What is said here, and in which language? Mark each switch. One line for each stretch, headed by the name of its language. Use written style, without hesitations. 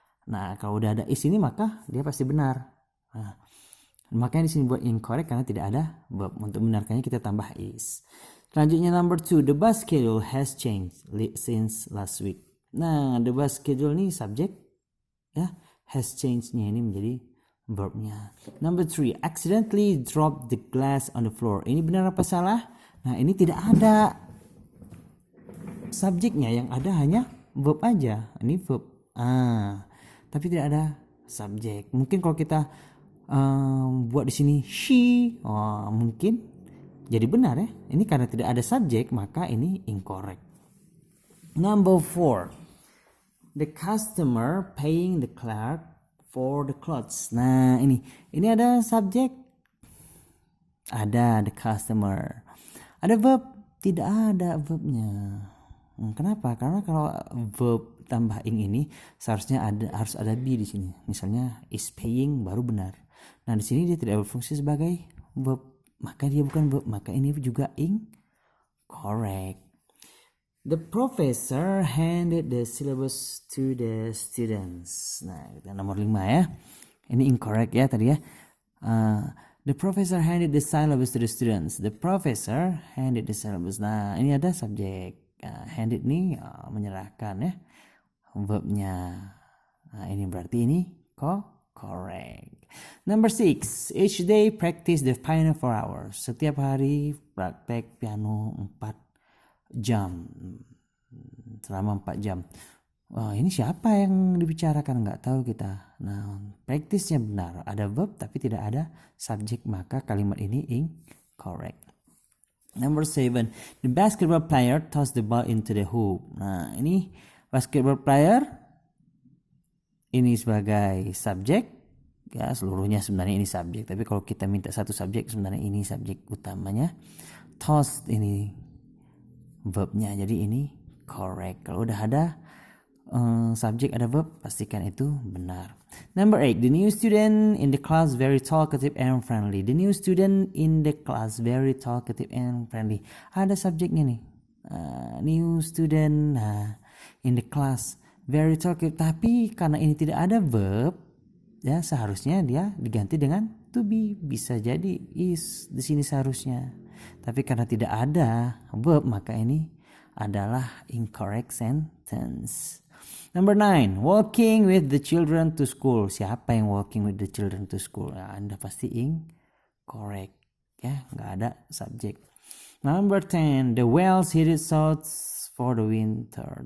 Indonesian: Nah, kalau udah ada is ini maka dia pasti benar. Nah, makanya di sini buat incorrect karena tidak ada verb. Untuk membenarkannya kita tambah is.
English: Selanjutnya number 2, the bus schedule has changed since last week. Nah, the bus schedule
Indonesian: ini subjek ya, has changed-nya ini menjadi verbnya.
English: Number 3, accidentally drop the glass on the floor.
Indonesian: Ini benar apa salah? Nah, ini tidak ada subjeknya, yang ada hanya verb aja. Ini verb. Tapi tidak ada subjek. Mungkin kalau kita buat di sini she, mungkin jadi benar ya. Ini karena tidak ada subjek, maka ini incorrect.
English: Number 4, the customer paying the clerk for the clothes.
Indonesian: Nah, ini ada subjek, ada the customer. Ada verb, tidak ada verbnya. Kenapa? Karena kalau verb tambah ing ini seharusnya harus ada be di sini. Misalnya is paying baru benar. Nah, di sini dia tidak berfungsi sebagai verb, maka dia bukan verb, maka ini juga incorrect.
English: The professor handed the syllabus to the students.
Indonesian: Nah, kita nomor 5 ya. Ini incorrect ya tadi ya.
English: The professor handed the syllabus to the students. The professor handed the syllabus.
Indonesian: Nah, ini ada subjek. Handed nih menyerahkan ya. Verbnya. Nah, ini berarti ini correct.
English: Number 6, each day practice the piano 4 hours.
Indonesian: Setiap hari praktek piano 4 jam, selama 4 jam. Ini siapa yang dibicarakan, nggak tahu kita. Nah, praktisnya benar, ada verb tapi tidak ada subjek, maka kalimat ini incorrect.
English: Number 7, the basketball player tossed the ball into the hoop.
Indonesian: Nah, ini basketball player ini sebagai subjek ya, seluruhnya sebenarnya ini subjek, tapi kalau kita minta satu subjek sebenarnya ini subjek utamanya. Tossed ini verbnya, jadi ini correct. Kalau udah ada subjek ada verb, pastikan itu benar.
English: Number 8, the new student in the class very talkative and friendly. The new student in the class very talkative and friendly.
Indonesian: Ada subjeknya nih. New student in the class very talkative, tapi karena ini tidak ada verb ya, seharusnya dia diganti dengan to be. Bisa jadi is di sini seharusnya. Tapi karena tidak ada verb, maka ini adalah incorrect sentence.
English: Number 9, walking with the children to school.
Indonesian: Siapa yang
English: walking with the children to school?
Indonesian: Nah, Anda pasti incorrect ya, nggak ada subjek.
English: Number 10, the whales headed south for the winter.